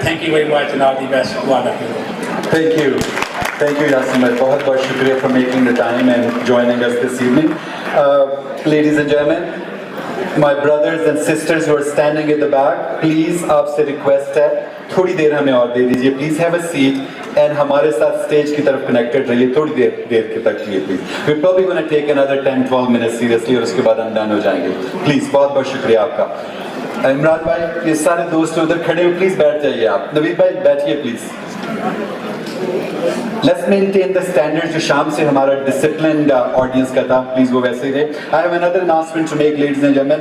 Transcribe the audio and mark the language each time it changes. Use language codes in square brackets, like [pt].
[en] Thank you very much, and all the best to all of you. Thank you. Thank you, Yasin bhai. [hi] Bahut bahut shukriya [en] for making the time and joining us this evening. Ladies and gentlemen, my brothers and sisters who are standing at the back, please [hi] आपसे request है, थोड़ी देर हमें और दे दीजिए. [en] Please have a seat and [hi] हमारे साथ stage की तरफ connected रहिए थोड़ी देर के तक लिए please. [en] We're probably going to take another 10-12 minutes seriously [hi] और उसके बाद हम done हो जाएंगे. Please, बहुत बहुत शुक्रिया आपका. इमरान भाई, ये सारे दोस्त उधर खड़े हो, please बैठ जाइए आप. नवीद भाई बैठिए please. [en] Let's maintain the standards [hi] जो शाम से हमारा disciplined audience का था. Please वो वैसे ही रहे. [en] I have another announcement to make, ladies and gentlemen.